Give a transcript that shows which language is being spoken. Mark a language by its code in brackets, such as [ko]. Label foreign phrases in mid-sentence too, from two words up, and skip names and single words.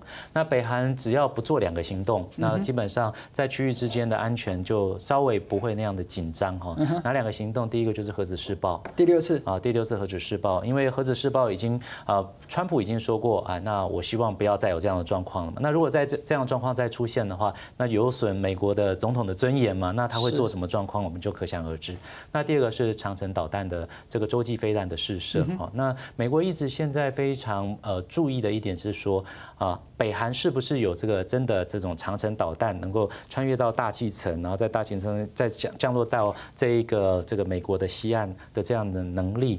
[zh] 那北韓只要不做2個行動，那基本上在區域之間的安全就稍微不會那樣的緊張哈。哪2個行動？第一個就是核子試爆，第6次核子試爆，因為核子試爆已經川普已經說過那我希望不要再有這樣的狀況了嘛。那如果在這樣的狀況再出現的話，那有损美国的总统的尊严嘛？那他会做什么状况，我们就可想而知。那第二个是长程导弹的这个洲际飞弹的试射。那美国一直现在非常注意的一点是说北韩是不是有这个真的这种长程导弹能够穿越到大气层，然后在大气层再降落到这个美国的西岸的这样的能力？